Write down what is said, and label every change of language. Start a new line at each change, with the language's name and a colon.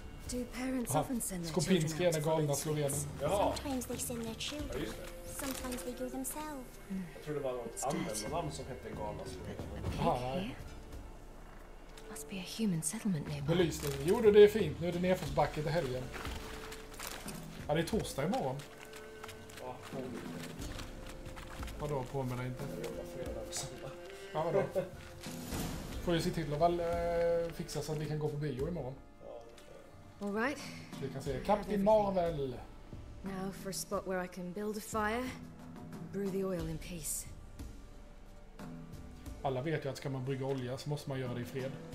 English: Do parents often send their
Swedish: Skopinski
English: children
Swedish: är den galna slovenen. Ja.
English: Sometimes they send their children. Sometimes they go themselves.
Swedish: Jag tror det var något användarnamn som hette galna slovenen. Aha,
English: Must be a human settlement nearby.
Swedish: belysning. Jo, det är fint. Nu är det nedförsbacke till helgen. Ja, det är torsdag imorgon. Ja, Vadå, påminner inte? jag jobbar fredag och söndag. Ja, vadå? Får ju se till att väl fixa så att vi kan gå på bio imorgon.
English: All right.
Swedish: Vi kan se Captain Marvel.
English: Now for a spot where I can build a fire, brew the oil in peace.
Swedish: Alla vet ju att ska man brygga olja så måste man göra det i fred.